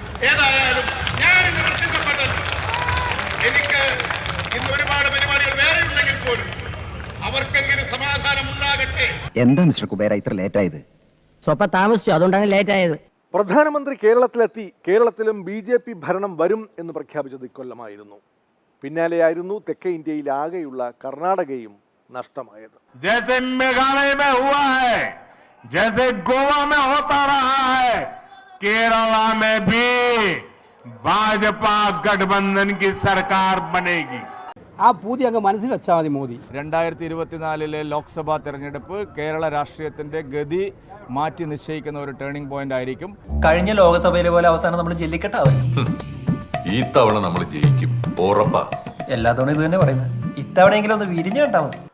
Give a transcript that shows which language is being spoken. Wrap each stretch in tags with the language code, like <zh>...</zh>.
<ml>ഏതായാലും ഞാൻ എനിക്ക് ഇന്ന് ഒരുപാട് പരിപാടികൾ വേറെ ഉണ്ടെങ്കിൽ പോലും അവർക്കെങ്കിലും സമാധാനം ഉണ്ടാകട്ടെ. എന്താ മിസ്റ്റർ കുബേര ഇത്ര ലേറ്റ് ആയത്? സ്വപ്പം താമസിച്ചു, അതുകൊണ്ടാണ് ലേറ്റ് ആയത്. പ്രധാനമന്ത്രി കേരളത്തിലെത്തി. കേരളത്തിലും BJP ഭരണം വരും എന്ന് പ്രഖ്യാപിച്ചത് ഇക്കൊല്ലമായിരുന്നു. പിന്നാലെയായിരുന്നു തെക്കേ ഇന്ത്യയിൽ ആകെയുള്ള കർണാടകയും നഷ്ടമായത്.</ml> <hi>जैसे मेघालय में हुआ है, जैसे गोवा में होता रहा है, केरला में भी भाजपा गठबंधन की सरकार बनेगी.</hi> <ml>ആ പൂതി അങ്ങ് മനസ്സിൽ വെച്ചാൽ മതി മോദി. 2024 ലോക്സഭാ തെരഞ്ഞെടുപ്പ് കേരള രാഷ്ട്രീയത്തിന്റെ ഗതി മാറ്റി നിശ്ചയിക്കുന്ന ഒരു ടേണിംഗ് പോയിന്റ് ആയിരിക്കും. കഴിഞ്ഞ ലോകസഭയിലെ പോലെ അവസാനം നമ്മൾ ജെല്ലിക്കെട്ടാവും. ഈ തവണ നമ്മൾ ജയിക്കും, ഉറപ്പാ. എല്ലാ തവണ ഇത് തന്നെ പറയുന്നത്. ഇത്തവണയെങ്കിലും ഒന്ന് വിരിഞ്ഞു കണ്ടാൽ മതി.</ml>